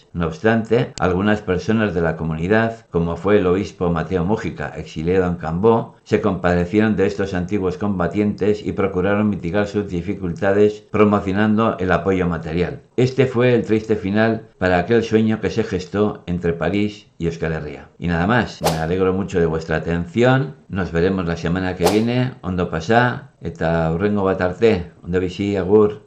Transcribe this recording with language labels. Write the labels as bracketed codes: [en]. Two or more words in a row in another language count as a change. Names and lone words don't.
[es] No obstante, algunas personas de la comunidad, como fue el obispo Mateo Mújica, exiliado en Cambó, se compadecieron de estos antiguos combatientes y procuraron mitigar sus dificultades promocionando el apoyo material. Este fue el triste final para aquel sueño que se gestó entre París y Euskal Herria. Y nada más, me alegro mucho de vuestra atención, nos veremos la semana que viene, [eu] ondo pasa, eta hurrengo bat arte, ondo bizi, agur.